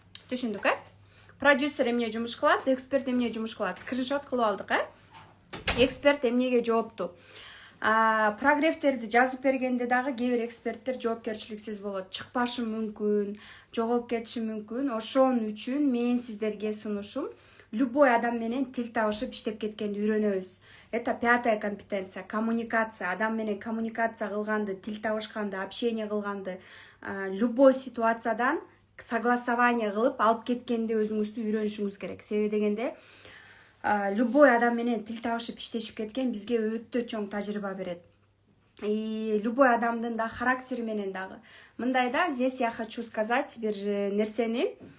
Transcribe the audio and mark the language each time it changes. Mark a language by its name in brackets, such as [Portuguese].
[Kyrgyz] Түшүндүк, Продюсер эмне жумуш кылат, эксперт эмне жумуш кылат? Скриншот кылып алдык, Эксперт эмнеге жоопту? Прогревтерди жазып бергенде дагы кээ бир эксперттер жоопкерчиликсиз болот, чыкпашы мүмкүн, жоголуп кетиши мүмкүн. Ошон үчүн мен сиздерге сунушум любой адам менен тил табышып иштеп кеткенди үйрөнөбүз. [Russian] Это пятая компетенция, коммуникация. [Kyrgyz] Адам менен коммуникация кылганды, тил табышканды, общение кылганды, любой ситуациядан согласование кылып алып кеткенди өзүңүздү үйрөнүшүңүз керек. Себеби дегенде любой адам менен тил табышып иштешип кеткен бизге өтө чоң тажрыйба берет. И любой адамдын да характери менен дагы. Мындай да, [Russian] здесь я хочу сказать [Kyrgyz] бир нерсени.